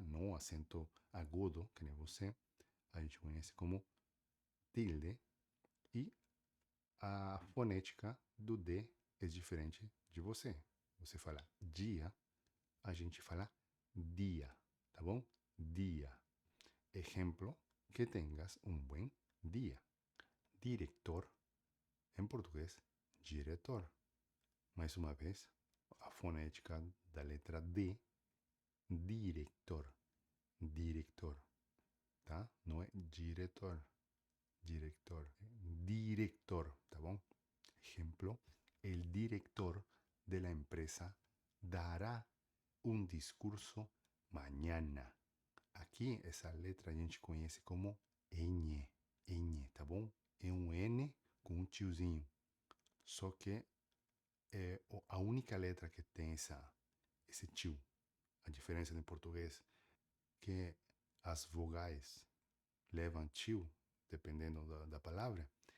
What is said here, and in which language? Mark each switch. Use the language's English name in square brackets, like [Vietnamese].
[Portuguese] Não acento agudo, que nem você. A gente conhece como tilde. E a fonética do D é diferente de você. Você fala dia, a gente fala dia, tá bom? Dia. [Spanish] Ejemplo, que tengas un buen día. [Portuguese] Director, em português, diretor. Mais uma vez, a fonética da letra D, director, director, tá? Não é diretor, director, director, tá bom? [Spanish] Ejemplo, el director de la empresa dará un discurso mañana. [Portuguese] Aqui, essa letra a gente conhece como N, N, tá bom? É um N com um tiozinho. Só que é a única letra que tem esse tio. A diferença em português que as vogais levam tio, dependendo da palavra.